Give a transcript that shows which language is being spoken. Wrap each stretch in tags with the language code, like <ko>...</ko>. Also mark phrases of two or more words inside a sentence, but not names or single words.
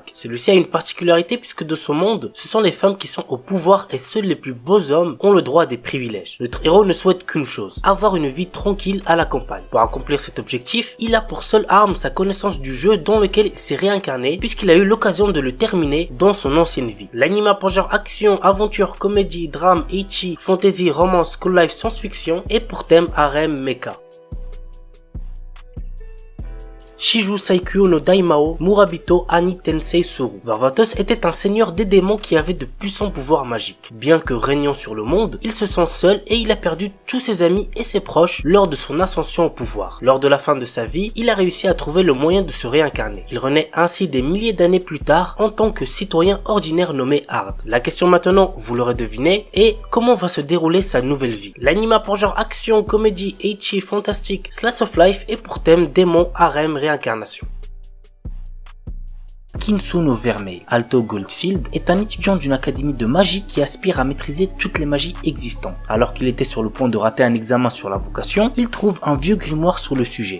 <fr>Celui-ci a une particularité puisque de son monde, ce sont les femmes qui sont au pouvoir et seuls les plus beaux hommes ont le droit à des privilèges. Notre héros ne souhaite qu'une chose, avoir une vie tranquille à la campagne. Pour accomplir cet objectif, il a pour seule arme sa connaissance du jeu dans lequel il s'est réincarné puisqu'il a eu l'occasion de le terminer dans son ancienne vie. L'anime a pour genre action, aventure, comédie, drame, ecchi, fantasy, romance,</fr> <en>school life,</en> <fr>science-fiction et pour thème harem mecha. Shiju Saikyo no Daimao Murabito Ani Tensei Suru. Varvatos était un seigneur des démons qui avait de puissants pouvoirs magiques. Bien que régnant sur le monde, il se sent seul et il a perdu tous ses amis et ses proches lors de son ascension au pouvoir. Lors de la fin de sa vie, il a réussi à trouver le moyen de se réincarner. Il renaît ainsi des milliers d'années plus tard en tant que citoyen ordinaire nommé Hard. La question maintenant, vous l'aurez deviné, est comment va se dérouler sa nouvelle vie. L'anime a pour genre action, comédie, ecchi, fantastique,</fr> <en>slice of life</en> <fr>et pour thème démon, harem, réincarnation. Kinsuno Vermeil. Alto Goldfield est un étudiant d'une académie de magie qui aspire à maîtriser toutes les magies existantes. Alors qu'il était sur le point de rater un examen sur la vocation, il trouve un vieux grimoire sur le sujet.</fr>